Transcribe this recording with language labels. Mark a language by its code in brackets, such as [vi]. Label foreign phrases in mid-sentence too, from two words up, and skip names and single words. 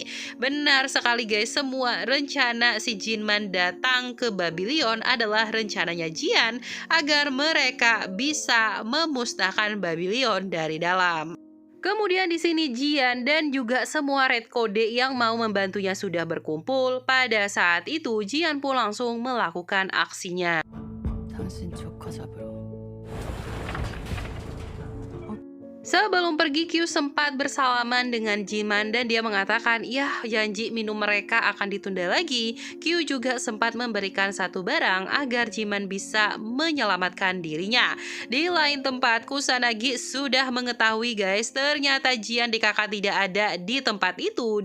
[id] Benar sekali guys, semua rencana si Jiman datang ke Babylon adalah rencananya Jian agar mereka bisa memusnahkan Babylon dari dalam. Kemudian di sini Jian dan juga semua Red Code yang mau membantunya sudah berkumpul. Pada saat itu Jian pun langsung melakukan aksinya. [ko] 당신 조커 잡으러 [id] Sebelum pergi, Kyu sempat bersalaman dengan Jiman dan dia mengatakan, ya janji minum mereka akan ditunda lagi. Kyu juga sempat memberikan satu barang agar Jiman bisa menyelamatkan dirinya. Di lain tempat, Kusanagi sudah mengetahui guys, ternyata Jian DKK tidak ada di tempat itu.